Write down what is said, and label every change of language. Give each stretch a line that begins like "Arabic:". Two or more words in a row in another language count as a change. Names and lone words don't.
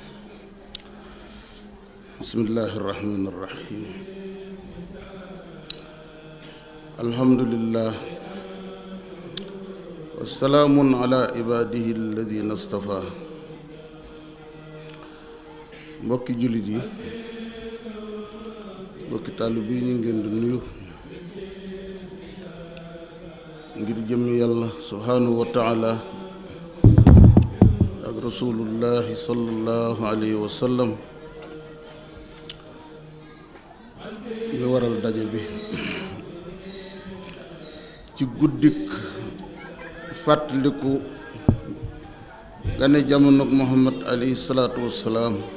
Arabic: بسم الله الرحمن الرحيم الحمد لله والسلام على عباده الذين اصطفى
Wolof: mbokki jullit yi mbokki taalibe yi ñu ngeen di nuyu ngir jëmmi yàlla
Arabic: سبحانه وتعالى
Wolof: ak
Arabic: رسول الله صلى الله عليه وسلم
Wolof: ñu waral daje bi ci guddik fàttaliku gane jamono Muhammad
Arabic: عليه الصلاة والسلام